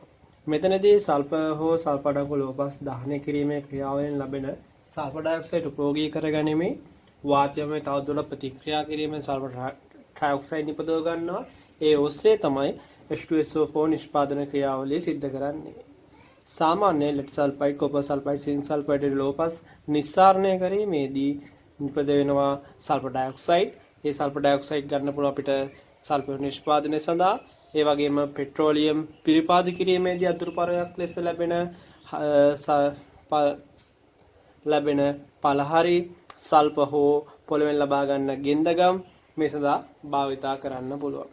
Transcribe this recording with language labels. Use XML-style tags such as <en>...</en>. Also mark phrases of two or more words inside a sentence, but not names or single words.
<si>මෙතනදී සල්ෆර් හෝ සල්ෆර් අඩංගු ලෝපස් දහනය කිරීමේ ක්‍රියාවෙන් ලැබෙන සල්ෆර් ඩයොක්සයිඩ් උපයෝගී කරගැනීමේ වාතයම තවදුරටත් ප්‍රතික්‍රියා කිරීමෙන් සල්ෆර් ඩයොක්සයිඩ් නිපදව ගන්නවා. ඒ ඔස්සේ තමයි H2SO4 නිෂ්පාදන ක්‍රියාවලිය සිද්ධ කරන්නේ. සාමාන්‍ය ලෙඩ් සල්ෆයිඩ් කොපර් සල්ෆයිඩ් සින්ක් සල්ෆයිඩ් ලෝපස් निस्सारණය කිරීමේදී නිපද වෙනවා සල්ෆර් ඩයොක්සයිඩ්. ඒ සල්ෆර් ඩයොක්සයිඩ් ගන්න පුළුවන් අපිට සල්ෆර් නිෂ්පාදනය සඳහා. ඒ වගේම පෙට්‍රෝලියම් පිරිපාද කිරීමේදී අතුරුපරයක් ලෙස ලැබෙන පළහරි සල්ෆර් හෝ පොළවෙන් ලබා ගන්න ගෙන්දගම් මේ සඳහා භාවිතා කරන්න පුළුවන්.</si>